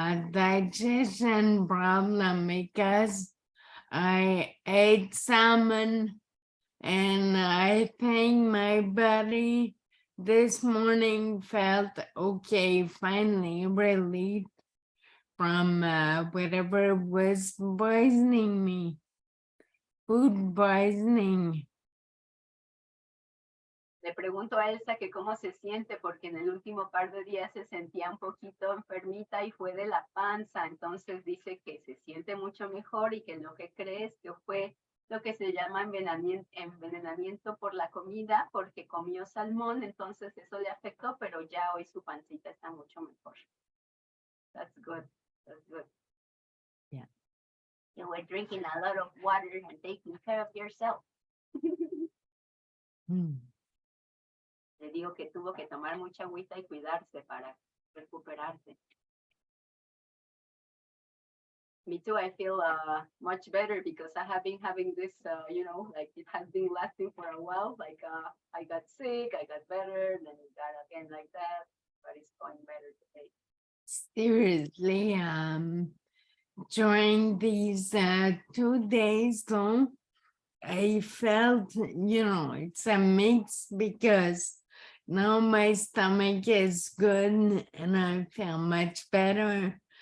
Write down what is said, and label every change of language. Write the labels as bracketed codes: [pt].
[en] digestion problem because I ate salmon and I think my body this morning felt okay, finally relieved from whatever was poisoning me, food poisoning. [es] Le pregunto a Elsa que cómo se siente porque en el último par de días se sentía un poquito enfermita y fue de la panza. Entonces dice que se siente mucho mejor y que lo que cree es que fue lo que se llama envenenamiento por la comida porque comió salmón. Entonces eso le afectó, pero ya hoy su pancita está mucho mejor. [en] That's good. That's good. Yeah. You were drinking a lot of water and taking care of yourself. [es] Le digo que tuvo que tomar mucha agüita y cuidarse para recuperarse. [en] Me too, I feel much better because I have been having this, like it has been lasting for a while. Like I got sick, I got better, then it got again like that, but it's going better today. Seriously, during these 2 days though, I felt, it's a mix because now my stomach is good and I feel much better.